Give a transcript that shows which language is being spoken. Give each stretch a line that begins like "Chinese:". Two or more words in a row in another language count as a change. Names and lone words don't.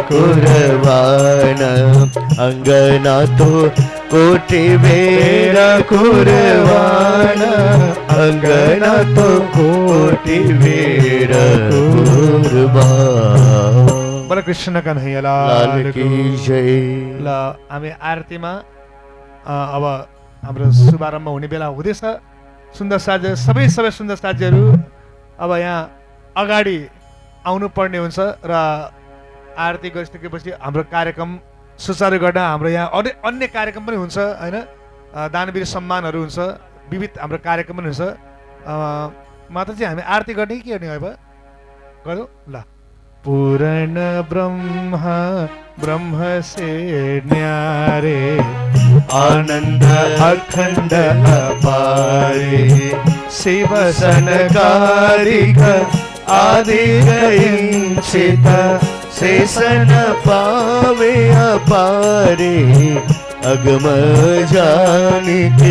Hindi: कुरबान अंगना तो कोटि बेर कुरबान अंगना तो कोटि बेर कुरबान। बोला कृष्ण कन्हैया लाल की जय।
Nepali: ल हामी आरतीमा अब हाम्रो शुभारम्भ हुने बेला हुँदैछ। सुन्दर साथी सबै सुन्दर साथीहरू अब यहाँ अगाडि आउनु पर्ने हुन्छ र आरती गरिसकेपछि हाम्रो कार्यक्रम सुचारू गर्न हाम्रो यहाँ अन्य कार्यक्रम पनि हुन्छ हैन, दानवीर सम्मानहरू हुन्छ, विविध हाम्रो कार्यक्रम पनि हुन्छ। मात्र चाहिँ हामी आरती गर्ने के गर्ने अब गरौँ ल।
Hindi: पूर्ण ब्रह्मा ब्रह्म से न्यारे आनंद अखंड अपारे शिव सनकारिक आदि गयिंचित शेषन पावे अपारे अगम जानिके